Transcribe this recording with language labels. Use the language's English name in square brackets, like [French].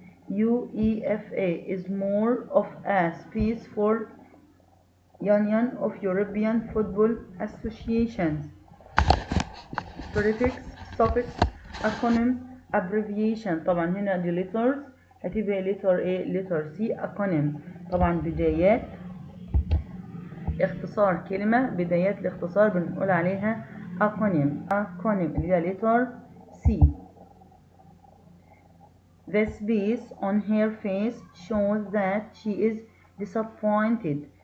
[English] UEFA is more of a space for Union of European Football Associations. prefix, suffix, acronym, abbreviation. [Arabic] طبعا هنا دي letters هتبقى letter A letter C. acronym طبعا بدايات اختصار كلمة. بدايات الاختصار بنقول عليها acronym اللي هي letter C. [English] The space on her face shows that she is disappointed.